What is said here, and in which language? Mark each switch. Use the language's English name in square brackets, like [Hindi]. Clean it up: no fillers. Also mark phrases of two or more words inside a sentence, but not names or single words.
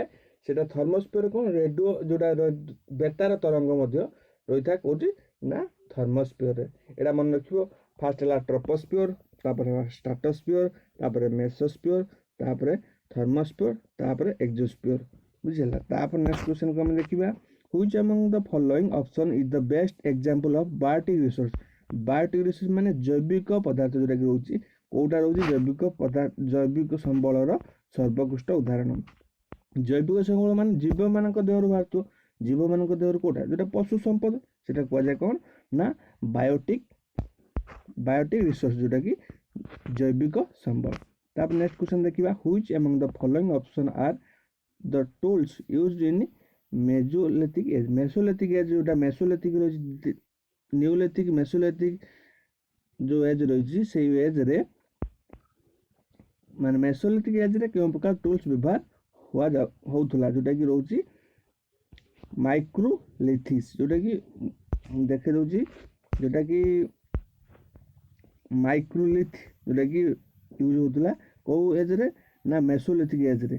[Odia] ସେଟା ଥର୍ମୋସ୍ଫିୟର କ'ଣ ରେଡ଼ିଓ ଯେଉଁଟା ବେତାର ତରଙ୍ଗ ମଧ୍ୟ ରହିଥାଏ କେଉଁଠି ନା ଥର୍ମୋସ୍ଫିୟରରେ। ଏଇଟା ମନେ ରଖିବ। ଫାର୍ଷ୍ଟ ହେଲା ଟ୍ରୋପୋସ୍ଫିୟର, ତାପରେ ଷ୍ଟ୍ରାଟୋସ୍ଫିୟର, ତାପରେ ମେସୋସ୍ଫିୟର, ତାପରେ ଥର୍ମୋସ୍ଫିୟର, ତାପରେ ଏକ୍ସୋସ୍ଫିୟର। ବୁଝିହେଲା। ତାପରେ ନେକ୍ସଟ କ୍ୱେଶ୍ଚନକୁ ଆମେ ଦେଖିବା, [English] ହୁଇଚ୍ among the following option is the best example of biotic resource। biotic resource [Odia] ମାନେ ଜୈବିକ ପଦାର୍ଥ ଯେଉଁଟାକି ରହୁଛି, କେଉଁଟା ରହୁଛି ଜୈବିକ ସମ୍ବଳର ସର୍ବୋତ୍କୃଷ୍ଟ ଉଦାହରଣ। ଜୈବିକ ସମ୍ବଳ ମାନେ ଜୀବମାନଙ୍କ ଦେହରୁ ବାହାରୁଥିବ। ଜୀବମାନଙ୍କ ଦେହରୁ କେଉଁଟା ଯେଉଁଟା ପଶୁ ସମ୍ପଦ, ସେଟା କୁହାଯାଏ କ'ଣ ନା [English] biotic resource, [Odia] ଯେଉଁଟାକି ଜୈବିକ ସମ୍ବଳ। ତାପରେ ନେକ୍ସଟ କ୍ୱେଶ୍ଚନ ଦେଖିବା, [English] ହୁଇଚ୍ among the following option are the tools used in mesolithic age। mesolithic age [Odia] ଯେଉଁଟା mesolithic ରହିଛି, ନିଓଲିଥିକ ମେସୋଲିଥିକ ଯେଉଁ ଏଜ୍ ରହିଛି, ସେଇ ଏଜ୍ରେ ମାନେ ମେସୋଲିଥିକ ଏଜ୍ରେ କେଉଁ ପ୍ରକାର ଟୁଲ୍ସ ବ୍ୟବହାର ହେଉଥିଲା, ଯେଉଁଟାକି ରହୁଛି ମାଇକ୍ରୋଲିଥିସ୍, ଯେଉଁଟାକି ଦେଖେଇ ଦେଉଛି, ଯେଉଁଟାକି ମାଇକ୍ରୋଲିଥ ଯେଉଁଟାକି ୟୁଜ୍ ହେଉଥିଲା କେଉଁ ଏଜ୍ରେ ନା ମେସୋଲିଥିକ ଏଜ୍ରେ।